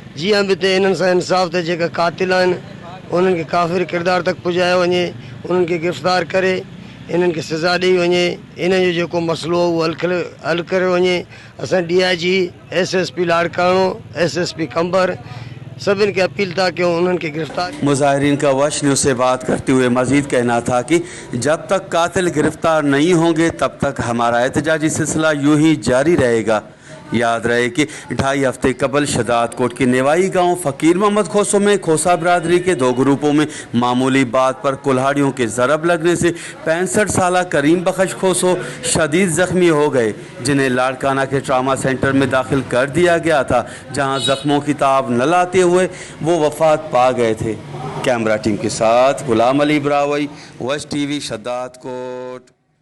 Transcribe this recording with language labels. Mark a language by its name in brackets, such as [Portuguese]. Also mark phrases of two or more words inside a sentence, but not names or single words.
[Sindhi] जीअं बि हिते हिननि सां इंसाफ़ ते जेका कातिल आहिनि उन्हनि खे काफ़िर किरदार तक पुॼायो वञे, उन्हनि खे गिरफ़्तार करे इन्हनि खे सज़ा ॾेई वञे। इन जो जेको मसइलो उहो हल करे वञे। असां DIG SSP लाड़काणो, SSP कंबर सभिनि खे अपील था कयूं उन्हनि खे गिरफ़्तार। [Urdu] مظاہرین کا وش نیوز سے بات کرتے ہوئے مزید کہنا تھا کہ جب تک قاتل گرفتار نہیں ہوں گے تب تک ہمارا احتجاجی سلسلہ یوں ہی جاری رہے گا. یاد رہے کہ 2.5 ہفتے قبل شہداد کوٹ کے نیوائی گاؤں فقیر محمد کھوسو میں کھوسہ برادری کے 2 گروپوں میں معمولی بات پر کلہاڑیوں کے ضرب لگنے سے 65 سالہ کریم بخش کھوسو شدید زخمی ہو گئے، جنہیں لاڑکانہ کے ٹراما سینٹر میں داخل کر دیا گیا تھا، جہاں زخموں کی تاب نہ لاتے ہوئے وہ وفات پا گئے تھے. کیمرہ ٹیم کے ساتھ غلام علی براہوی، وش TV شہداد کوٹ.